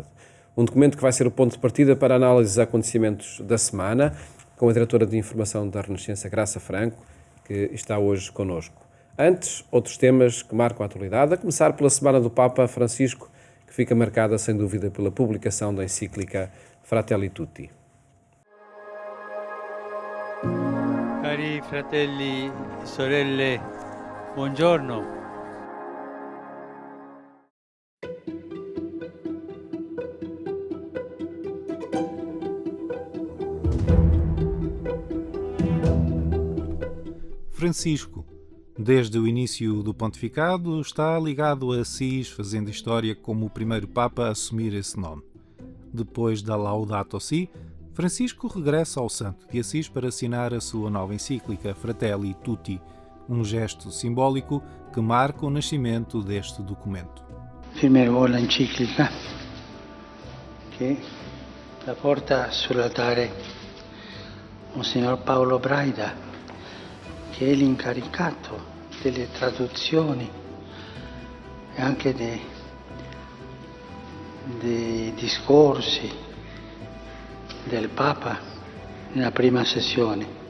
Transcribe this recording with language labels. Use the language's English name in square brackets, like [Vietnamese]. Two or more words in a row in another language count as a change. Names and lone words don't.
[Portuguese] Um documento que vai ser o ponto de partida para a análise dos acontecimentos da semana, com a diretora de informação da Renascença, Graça Franco, que está hoje connosco. Antes, outros temas que marcam a atualidade, a começar pela Semana do Papa Francisco, que fica marcada, sem dúvida, pela publicação da encíclica Fratelli Tutti. [Italian] Cari fratelli e sorelle, buongiorno. [Portuguese] Francisco, desde o início do pontificado, está ligado a Assis, fazendo história como o primeiro Papa a assumir esse nome. Depois da Laudato Si, Francisco regressa ao Santo de Assis para assinar a sua nova encíclica Fratelli Tutti, um gesto simbólico que marca o nascimento deste documento. [Italian] Firmerò l'enciclica che la porta sull'altare Monsignor Paolo Braida, che è l'incaricato delle traduzioni e anche dei discorsi del Papa nella prima sessione.